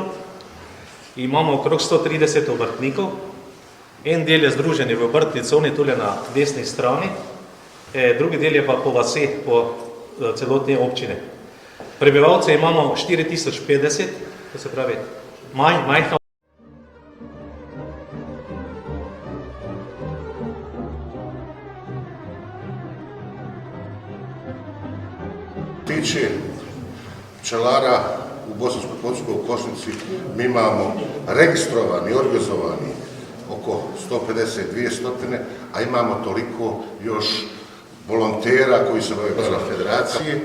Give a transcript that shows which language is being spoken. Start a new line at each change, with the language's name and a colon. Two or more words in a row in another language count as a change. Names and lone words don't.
Slovenian: Imamo okrog 130 obrtnikov. En del je združen v obrtni coni, tule na desni strani. Drugi del je pa po vaseh, po celotni občini. Prebivalce imamo 4050, to se pravi majhna.
Bosnian: Tiče pčelara u Bosanskoj Posavskoj u Košnici, mi imamo registrovani, organizovani oko 150-200, a imamo toliko još volontera koji se bave pčela federacije.